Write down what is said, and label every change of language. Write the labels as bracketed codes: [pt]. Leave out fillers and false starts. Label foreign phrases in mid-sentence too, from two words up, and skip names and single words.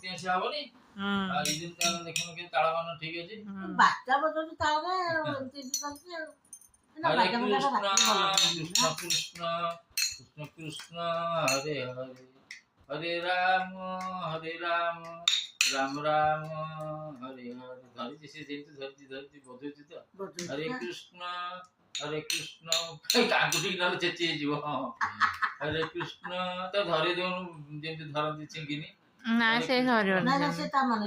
[sa] हरे कृष्ण कृष्ण कृष्ण कृष्ण हरे हरे हरे राम राम राम हरे हरे [or] धरिଛି ସେ ଯେମିତି ଧରିଛି ବଧୁଛି ତ [sa] ହରେ କୃଷ୍ଣ [or] ଆଙ୍ଗୁଠି ନହେଲେ ଚେଚି ହେଇଯିବ [sa] ହରେ କୃଷ୍ଣ [or] ତ ଧରି ଦଉନୁ ଯେମିତି ଧରନ୍ତି ଚିଙ୍ଗିନି ନା ସେ ଧରିବନି